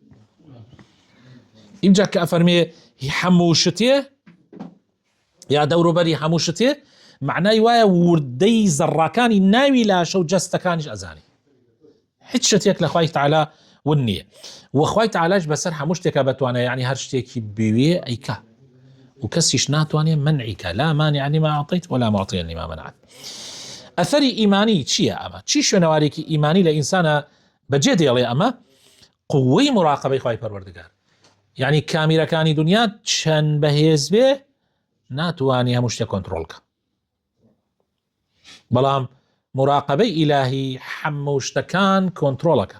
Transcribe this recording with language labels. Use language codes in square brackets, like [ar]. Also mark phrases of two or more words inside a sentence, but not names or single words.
[ckb] اینجا کە ئەفەرمێ هەموو شتێ یا دەوروبەری هەموو شتێ، معنای وایە وردەی زەڕاکانی ناوی لاشە و جەستەکانیش ئەزانی. هیچ شتێک لە خوای تعالی ون نییە، و خوای تعالیش بەسەر هەموو شتێکە بەتوانێ، یعنی هەر شتێکی بوێ ئەیکا و کەسیش ناتوانێ منعیکە، [ar] لا مانع لما أعطيت ولا معطي لما منعت. [ckb] ئەثەری ئیمانی چییە؟ ئەمە چی شوێنەوارێکی ئیمانی لە ئینسانە بەجێ دێڵێ؟ ئەمە قووەی مراقبەی خوای پەروەردگار، یعنی کامیرەکانی دنیا چەند بەهێز بێ ناتوانی هەموو شتێک کۆنتڕۆڵکە، بەڵام مراقبەی ئیلاهی هەموو شتەکان کۆنتڕۆڵەکە.